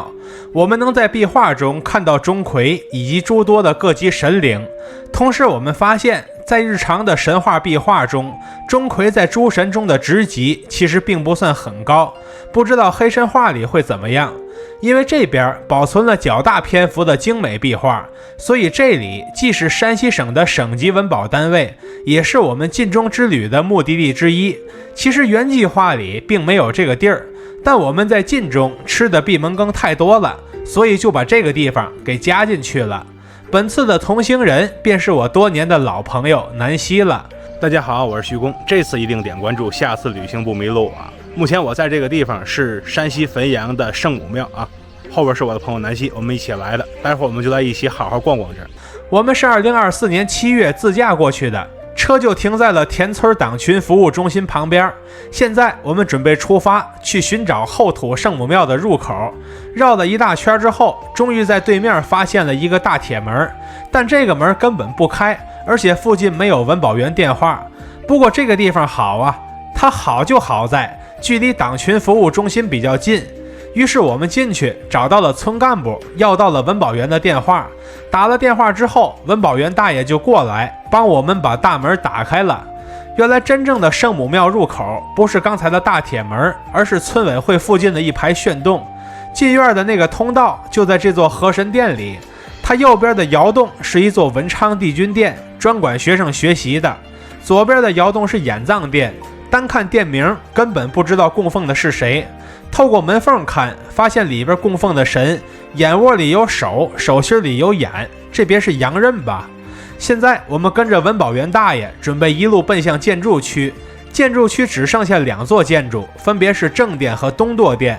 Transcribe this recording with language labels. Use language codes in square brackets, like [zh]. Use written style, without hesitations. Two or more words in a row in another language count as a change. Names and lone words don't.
[zh] 我們能在壁畫中看到鍾馗以及諸多的各級神靈，同時我們發現，在日常的神話壁畫中，鍾馗在諸神中的職級其實並不算很高，不知道黑神話裡會怎麼樣。因為這邊保存了較大篇幅的精美壁畫，所以這裡既是山西省的省级文保單位，也是我們晉中之旅的目的地之一。其實原計劃裡並沒有這個地兒，但我們在晉中吃的閉門羹太多了，所以就把這個地方給加進去了。本次的同行人便是我多年的老朋友南希了。大家好，我是徐工，这次一定点关注，下次旅行不迷路啊！目前我在这个地方是山西汾阳的圣母庙啊，后边是我的朋友南希，我们一起来的，待会儿我们就来一起好好逛逛这儿。我们是2024年7月自驾過去的，車就停在了田村黨群服務中心旁邊。現在我們準備出發去尋找後土聖母廟的入口，繞了一大圈之後，終於在對面發現了一個大鐵門，但這個門根本不開，而且附近沒有文保員電話。不過這個地方好啊，它好就好在距離黨群服務中心比較近，於是我們進去找到了村幹部，要到了文保員的電話。打了電話之後，文保員大爺就過來幫我們把大門打開了。原來真正的聖母廟入口不是剛才的大鐵門，而是村委會附近的一排炫洞。進院的那個通道就在這座和神殿裡，它右邊的窑洞是一座文昌帝君殿，專管學生學習的。左邊的窑洞是眼藏殿，單看店名根本不知道供奉的是誰。透過門縫看，發現裡邊供奉的神眼窩裡有手，手心裡有眼，這別是洋人吧？現在我們跟着文保員大爺準備一路奔向建築區。建築區只剩下2座建築，分別是正殿和東垛殿。